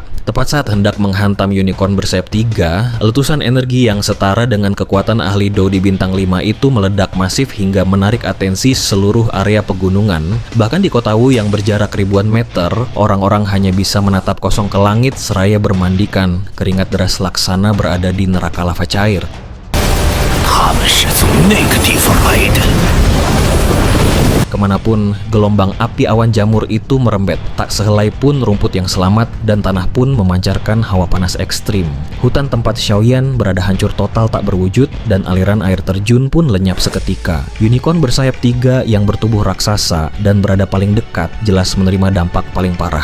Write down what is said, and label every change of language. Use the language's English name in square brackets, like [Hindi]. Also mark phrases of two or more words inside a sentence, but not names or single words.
[Indonesian] Tepat saat hendak menghantam unicorn bersayap 3, letusan energi yang setara dengan kekuatan ahli Do di bintang 5 itu meledak masif hingga menarik atensi seluruh area pegunungan. Bahkan di kota Wu yang berjarak ribuan meter, orang-orang hanya bisa menatap kosong ke langit seraya bermandikan. Keringat deras laksana berada di neraka lava cair. [Chinese] 他们是从那个地方来的。 [Indonesian] Kemanapun gelombang api awan jamur itu merembet, tak sehelai pun rumput yang selamat dan tanah pun memancarkan hawa panas ekstrim. Hutan tempat Xiaoyan berada hancur total tak berwujud dan aliran air terjun pun lenyap seketika. Unicorn bersayap 3 yang bertubuh raksasa dan berada paling dekat jelas menerima dampak paling parah.